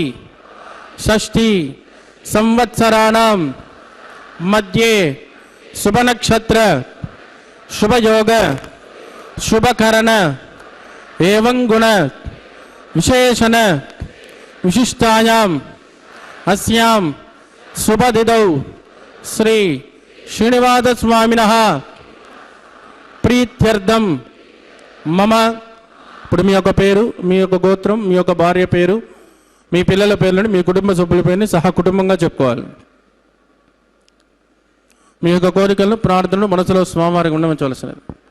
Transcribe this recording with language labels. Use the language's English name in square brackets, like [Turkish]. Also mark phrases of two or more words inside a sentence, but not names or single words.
[Sanskrit] षष्ठी संवत्सराणां मध्ये शुभ नक्षत्र शुभ योग शुभ करण एवं गुण विशेषण विशिष्टायां अस्यां शुभ तिथौ श्री श्रीनिवास स्वामिनः प्रीत्यर्थं मम [Telugu] ఇప్పుడు మీ యొక్క పేరు మీ యొక్క గోత్రం మీ యొక్క భార్య పేరు మీ పిల్లల పేర్లను మీ కుటుంబ సభ్యుల పేరుని సహా కుటుంబంగా చెప్పుకోవాలి. మీ యొక్క కోరికలను ప్రార్థనలు మనసులో స్వామివారికి ఉండవలసినది.